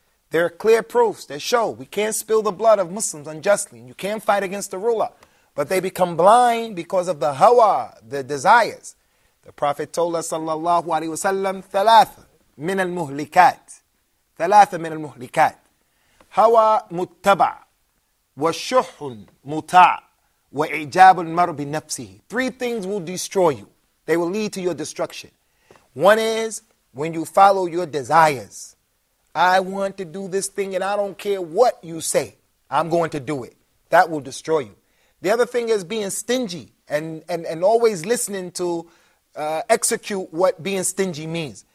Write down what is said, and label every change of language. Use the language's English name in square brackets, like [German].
[English] There are clear proofs that show we can't spill the blood of Muslims unjustly. You can't fight against the ruler. But they become blind because of the hawa, the desires. The Prophet told us, sallallahu alaihi wasallam, [Arabic] ثلاثة من المهلكات. ثلاثة من المهلكات. هوى متبع وشح مطاع وإعجاب المرء بنفسه. [English] 3 things will destroy you. They will lead to your destruction. One is when you follow your desires. I want to do this thing and I don't care what you say. I'm going to do it. That will destroy you. The other thing is being stingy and always listening to execute what being stingy means.